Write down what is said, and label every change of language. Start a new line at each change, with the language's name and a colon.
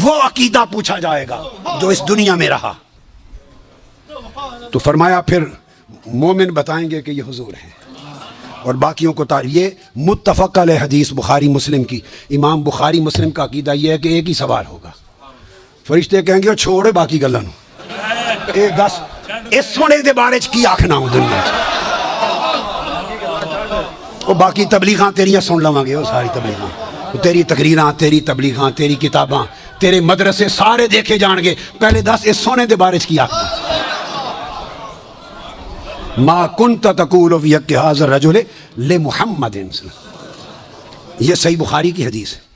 Urdu: وہ عقیدہ پوچھا جائے گا جو اس دنیا میں رہا. تو فرمایا پھر مومن بتائیں گے کہ یہ حضور ہیں، اور باقیوں کو یہ متفق علیہ حدیث بخاری مسلم کی. امام بخاری مسلم کا عقیدہ یہ ہے کہ ایک ہی سوال ہوگا.
Punjabi: فرشتے کہیں گے چھوڑے باقی گلاں نوں، اے دس اس سونے دے بارے چ کی آکھنا ہوں دنیا چ. وہ باقی تبلیغاں تیریاں سن لواں گے، وہ ساری تبلیغاں، تیری تقریراں، تیری تبلیغاں، تیری کتاباں، تیرے مدرسے سارے دیکھے جان گے. پہلے دس اس سونے دے بارے چ کی آکھنا.
Arabic: ما کنت تقول فی حق ھذا الرجل لمحمد،
Urdu: یہ صحیح بخاری کی حدیث ہے.